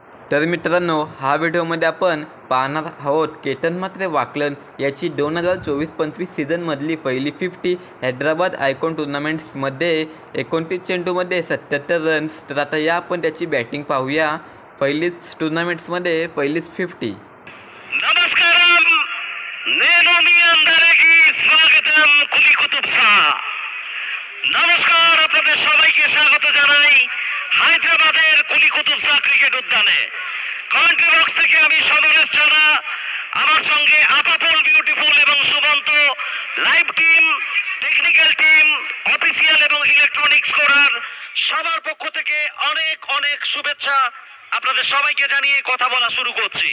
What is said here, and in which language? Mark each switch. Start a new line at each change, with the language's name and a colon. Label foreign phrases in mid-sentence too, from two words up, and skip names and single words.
Marathi: तर मित्रांनो, हा व्हिडिओमध्ये आपण पाहणार आहोत केतन म्हात्रे वाकलन याची 2024-25 सीझनमधली पहिली 50 हैदराबाद आयकॉन टुर्नामेंट्समध्ये 29 चेंडूमध्ये 77 रन्स. तर आता या आपण त्याची बॅटिंग पाहूया. पहिलीच टुर्नामेंट्समध्ये पहिलीच 50.
Telugu: नमस्कारम, నేను మీ అందరికీ স্বাগতম কুলি কুতুব শাহ।
Bangla: নমস্কার, আপনাদের সবাইকে স্বাগত জানাই হায়দ্রাবাদের কুলি কুতুব শাহ ক্রিকেট উদ্যানে। কমেন্ট্রি বক্স থেকে আমি সমরেশ ছাড়া আমার সঙ্গে আপাপল বিউটিফুল এবং সুমন্ত, লাইভ টিম, টেকনিক্যাল টিম, অফিসিয়াল এবং ইলেকট্রনিক স্কোরার সবার পক্ষ থেকে অনেক অনেক শুভেচ্ছা আপনাদের সবাইকে জানিয়ে কথা বলা শুরু করছি।